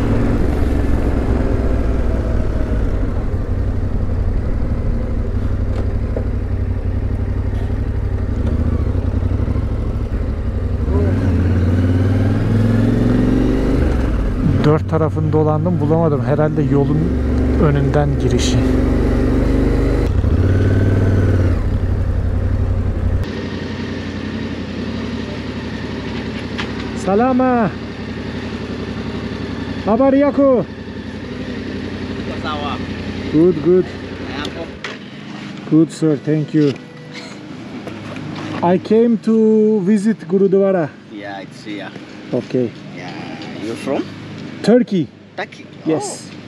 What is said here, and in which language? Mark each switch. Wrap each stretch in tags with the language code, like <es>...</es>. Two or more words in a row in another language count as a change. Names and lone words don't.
<tr>Dört tarafını dolandım, bulamadım. Herhalde yolun önünden girişi.</tr> <sw>Salama. Habar yako.</sw> <en>Good, good. Good, sir. Thank you. I came to visit Gurudwara. Yeah, it's here. Okay. Yeah. You from? Turkey. Turkey. Yes.</en>